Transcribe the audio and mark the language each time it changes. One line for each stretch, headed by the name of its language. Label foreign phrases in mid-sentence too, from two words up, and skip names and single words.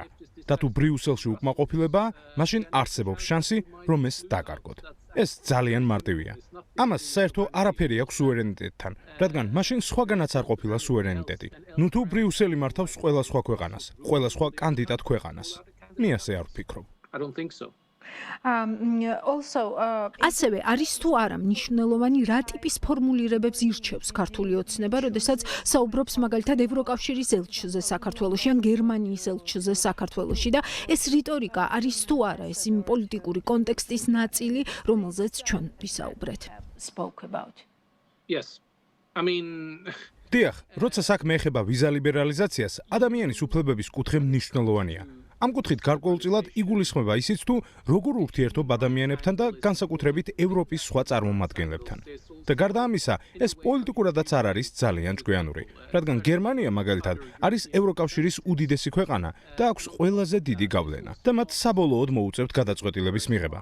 Georgian: და თუ ბრიუსელში უკმაყოფილებაა, მაშინ არსებობს შანსი, რომ ეს დაკარგოთ. ეს ძალიან მარტივია. ამას საერთო არაფერი აქვს სუვერენიტეტთან, რადგან მაშინ სხვაგანაც არ ყოფილა სუვერენიტეტი. ნუ თუ ბრიუსელი მართავს ყველა სხვა ქვეყანას, ყველა სხვა კანდიდატ ქვეყანას. მე ასე არ ვფიქრობ.
English: I don't think so.
Georgian: ასევე არის თუ არა მნიშვნელოვანი რა ტიპის ფორმულირებებს ირჩევს ქართული ოცნება, როდესაც საუბრობს მაგალითად ევროკავშირის ელჩზე საქართველოში ან გერმანიის ელჩზე საქართველოში და ეს რიტორიკა არის თუ არა ეს იმ პოლიტიკური კონტექსტის ნაწილი, რომელზეც ჩვენ ვისაუბრეთ.
English: Yes. I mean
Georgian: დიახ, როცა საქმე ეხება ვიზა ლიბერალიზაციას, ადამიანის უფლებების კუთხე მნიშვნელოვანია. ამ კუთხით გარკვეულწილად იგულისხმება ისიც თუ როგორ ურთიერთობ ადამიანებთან და განსაკუთრებით ევროპის სხვა წარმომადგენლებთან. და გარდა ამისა, ეს პოლიტიკურადაც არ არის ძალიან ჭკვიანური, რადგან გერმანია მაგალითად არის ევროკავშირის უდიდესი ქვეყანა და აქვს ყველაზე დიდი გავლენა და მათ საბოლოოდ მოუწევთ გადაწყვეტილების მიღება.